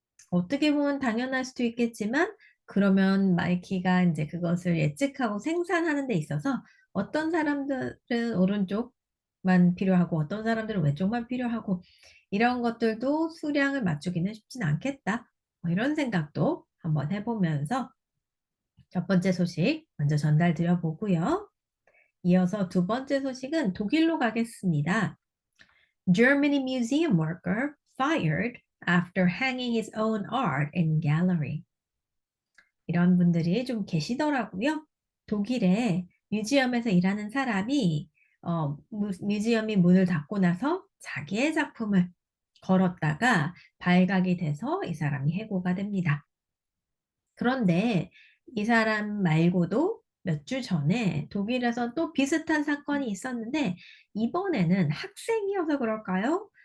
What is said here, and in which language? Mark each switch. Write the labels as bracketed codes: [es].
[ko] 어떻게 보면 당연할 수도 있겠지만 그러면 나이키가 이제 그것을 예측하고 생산하는 데 있어서 어떤 사람들은 오른쪽만 필요하고 어떤 사람들은 왼쪽만 필요하고 이런 것들도 수량을 맞추기는 쉽진 않겠다. 이런 생각도 한번 해보면서 첫 번째 소식 먼저 전달 드려보고요. 이어서 두 번째 소식은 독일로 가겠습니다. [en] Germany museum worker fired after hanging his own art in gallery. [ko] 이런 분들이 좀 계시더라고요. 독일에 뮤지엄에서 일하는 사람이 뮤지엄이 문을 닫고 나서 자기의 작품을 걸었다가 발각이 돼서 이 사람이 해고가 됩니다. 그런데 이 사람 말고도 몇 주 전에 독일에서 또 비슷한 사건이 있었는데 이번에는 학생이어서 그럴까요?